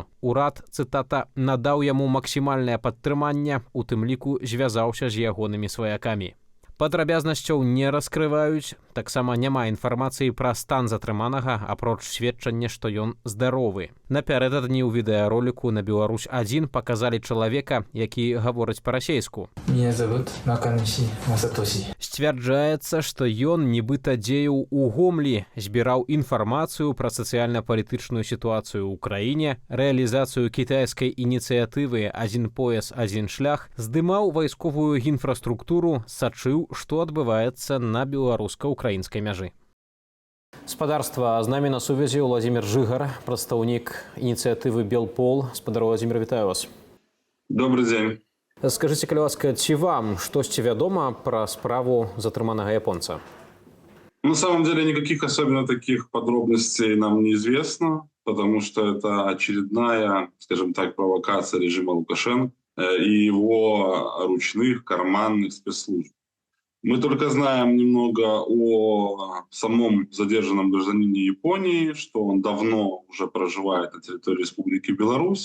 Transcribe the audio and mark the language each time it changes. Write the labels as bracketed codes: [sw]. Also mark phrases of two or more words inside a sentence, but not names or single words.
[be] Урад, цытата, надаў яму максімальнае падтрыманне, у тым ліку звязаўся з ягонымі сваякамі. Падрабязнасцяў не раскрываюць, таксама няма інфармацыі пра стан затрыманага, апроч сведчання, што ён здаровы. Напярэдадні ў відэароліку на Беларусь-1 паказалі чалавека, які гаворыць па-расейску. [ru] Меня зовут Наканиши Масатоси. [be] Сцвярджаецца, што ён нібыта дзеяў у Гомлі, збіраў інфармацыю пра сацыяльна-палітычную сітуацыю ў краіне, рэалізацыю кітайскай ініцыятывы «Адзін пояс, адзін шлях», здымаў вайсковую інфраструктуру, сачыў, што адбываецца на беларуска-украінскай мяжы. Спадарства, з намі на сувязі Владзімір Жыгар, прадстаўнік ініцыятывы «Белпол». Спадар Владзімір, вітаю вас. [ru] Добрый день. [be] Скажыце, калі ласка, ці вам штосьці вядома пра справу затрыманага японца? [ru] На самом деле никаких особенно таких подробностей нам неизвестно, потому что это очередная, скажем так, провокация режима Лукашенко и его ручных карманных спецслужб. Мы только знаем немного о самом задержанном гражданине Японии, что он давно уже проживает на территории Республики Беларусь.